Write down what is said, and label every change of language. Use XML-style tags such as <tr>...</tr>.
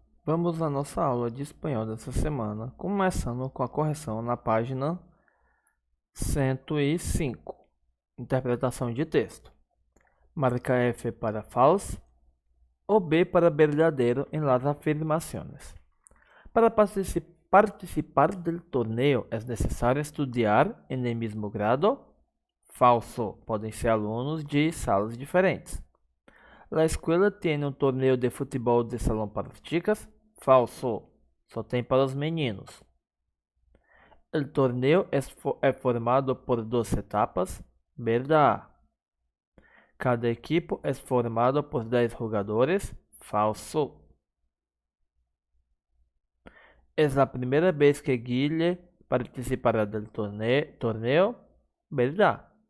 <pt>Vamos à nossa aula de espanhol dessa semana, começando com a correção na página 105. Interpretação de texto.</pt> <es>Marca F para falso o B para verdadeiro en las afirmaciones. Para participar del torneo es necesario estudiar en el mismo grado.</es> <pt>Falso, podem ser alunos de salas diferentes.</pt> <es>La escuela tiene un torneo de</es> <pt>futebol de salão para as</pt> <es>chicas.</es> <pt>Falso, só tem para os meninos.</pt> <es>El torneo es formado por 2 etapas. Verdad. Cada equipo es formado por 10 jugadores. Falso. Es la primera vez que Guille participará del torneo. Verdad.</es>